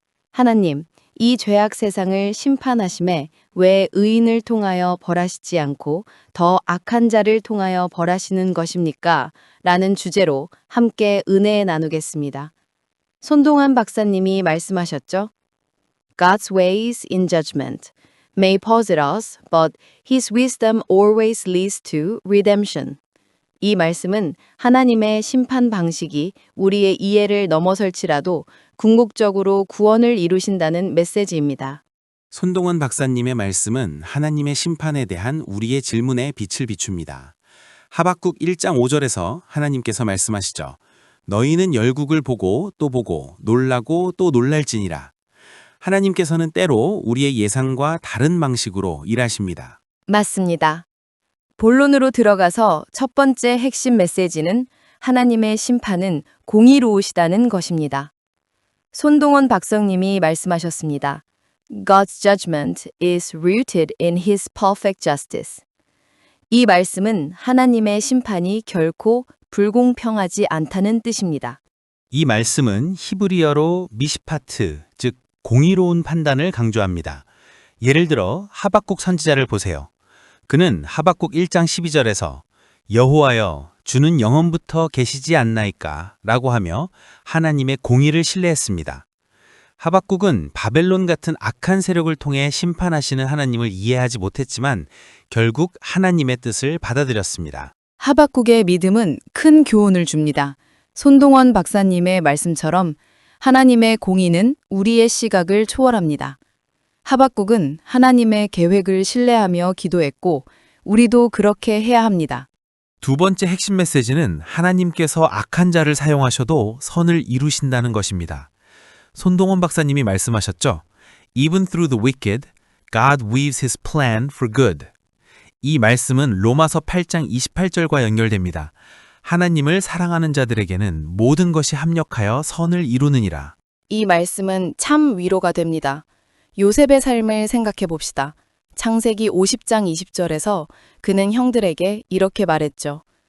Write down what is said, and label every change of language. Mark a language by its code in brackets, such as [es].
[ko] 하나님, 이 죄악 세상을 심판하심에 왜 의인을 통하여 벌하시지 않고 더 악한 자를 통하여 벌하시는 것입니까? 라는 주제로 함께 은혜 나누겠습니다. 손동환 박사님이 말씀하셨죠? [en] God's ways in judgment may posit us, but His wisdom always leads to redemption. [ko] 이 말씀은 하나님의 심판 방식이 우리의 이해를 넘어설지라도 궁극적으로 구원을 이루신다는 메시지입니다. 손동원 박사님의 말씀은 하나님의 심판에 대한 우리의 질문에 빛을 비춥니다. 하박국 1장 5절에서 하나님께서 말씀하시죠. 너희는 열국을 보고 또 보고 놀라고 또 놀랄지니라. 하나님께서는 때로 우리의 예상과 다른 방식으로 일하십니다. 맞습니다. 본론으로 들어가서 첫 번째 핵심 메시지는 하나님의 심판은 공의로우시다는 것입니다. 손동원 박사님이 말씀하셨습니다. [en] God's judgment is rooted in His perfect justice. [ko] 이 말씀은 하나님의 심판이 결코 불공평하지 않다는 뜻입니다. 이 말씀은 히브리어로 미시파트, 즉 공의로운 판단을 강조합니다. 예를 들어 하박국 선지자를 보세요. 그는 하박국 1장 12절에서 여호와여 주는 영원부터 계시지 않나이까 라고 하며 하나님의 공의를 신뢰했습니다. 하박국은 바벨론 같은 악한 세력을 통해 심판하시는 하나님을 이해하지 못했지만 결국 하나님의 뜻을 받아들였습니다. 하박국의 믿음은 큰 교훈을 줍니다. 손동원 박사님의 말씀처럼 하나님의 공의는 우리의 시각을 초월합니다. 하박국은 하나님의 계획을 신뢰하며 기도했고 우리도 그렇게 해야 합니다. 두 번째 핵심 메시지는 하나님께서 악한 자를 사용하셔도 선을 이루신다는 것입니다. 손동원 박사님이 말씀하셨죠. [en] Even through the wicked, God weaves his plan for good. [ko] 이 말씀은 로마서 8장 28절과 연결됩니다. 하나님을 사랑하는 자들에게는 모든 것이 합력하여 선을 이루느니라. 이 말씀은 참 위로가 됩니다. 요셉의 삶을 생각해 봅시다. 창세기 50장 20절에서 그는 형들에게 이렇게 말했죠.